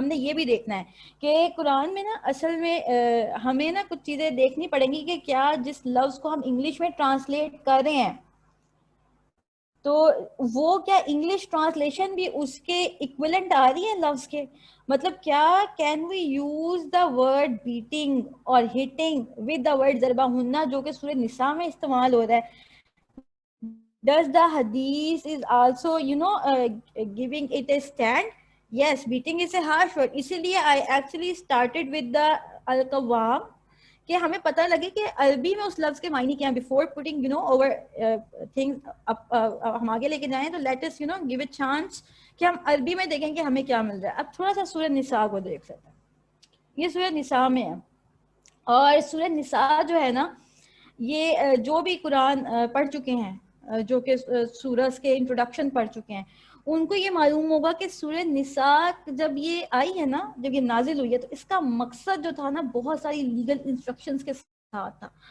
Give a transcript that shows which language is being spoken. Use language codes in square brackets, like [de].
[ur] ہم نے یہ بھی دیکھنا ہے کہ قرآن میں نا اصل میں ہمیں نا کچھ چیزیں دیکھنی پڑیں گی کہ کیا جس لفظ کو ہم انگلش میں ٹرانسلیٹ کر رہے ہیں تو وہ کیا انگلش ٹرانسلیشن بھی اس کے ایکویلنٹ آ رہی ہے لفظ کے. مطلب کیا [en] can we use the word batting [ur] اور [en] hitting with the word [ur] ضربہ ہننا جو کہ سورہ نساء میں استعمال ہو رہا ہے. [en] Does the hadith is also giving it a stand? Yes, beating is a harsh word. [ur] اسی لیے [en] I actually started with the al-qawwam [ur] کہ ہمیں پتہ لگے کہ عربی میں اس لفظ کے معنی کیا ہیں. [en] before putting over things [ur] ہم آگے لے کے جائیں تو [en] let us give a chance [ur] کہ ہم عربی میں دیکھیں کہ ہمیں کیا مل رہا ہے. اب تھوڑا سا سورہ نساء کو دیکھ سکتے ہیں. یہ سورہ نساء میں ہے, اور سورہ نساء جو ہے نا یہ جو بھی قرآن پڑھ چکے ہیں, جو کہ سورج کے انٹروڈکشن پڑھ چکے ہیں, ان کو یہ معلوم ہوگا کہ سورہ نساء جب یہ آئی ہے نا, جب یہ نازل ہوئی ہے تو اس کا مقصد جو تھا نا بہت ساری لیگل انسٹرکشنز کے ساتھ تھا.